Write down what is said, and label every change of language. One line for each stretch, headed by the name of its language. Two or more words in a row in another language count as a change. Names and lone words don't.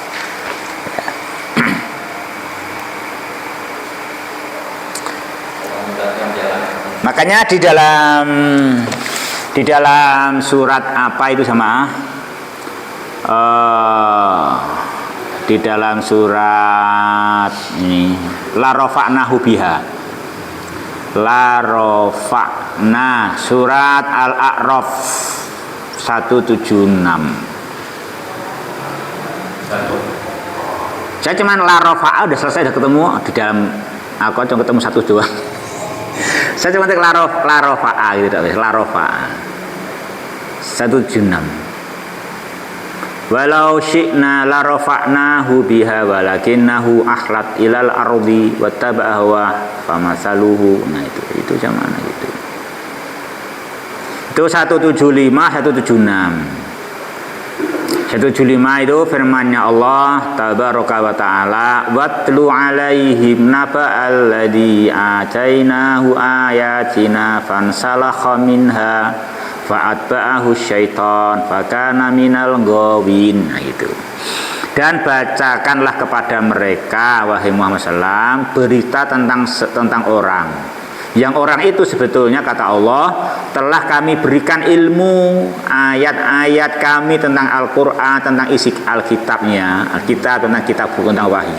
Indonesian: Makanya di dalam surat apa itu sama di dalam surat ini
Arabic: la rafa'nahu biha, la rafa'na,
Indonesian: surat Al-A'raf 176. Saya cuman
Arabic: la rafa'a
Indonesian: udah selesai, udah ketemu di dalam aku cuma ketemu satu doang. Saya cuma
Arabic: la rafa'a
Indonesian: gitu,
Arabic: la rafa'a
Indonesian: 176.
Arabic: ولو شئنا لرفعناه بها ولكنه أخلد إلى الأرض واتبع هواه فمثله.
Indonesian: Nah itu zaman gitu. Itu 175 176.
Arabic: 175
Indonesian: itu firman-Nya
Arabic: Allah تبارك وتعالى، واتل عليهم نبأ الذي آتيناه آياتنا فانسلخ منها فأتبعه الشيطان فكان من الغاوين.
Indonesian: Nah itu. Dan bacakanlah kepada mereka wahai Muhammad sallam berita tentang orang. Yang orang itu sebetulnya kata Allah telah kami berikan ilmu ayat-ayat kami tentang Al-Quran, tentang isi Alkitabnya, Alkitab tentang kitab buku tentang wahyu.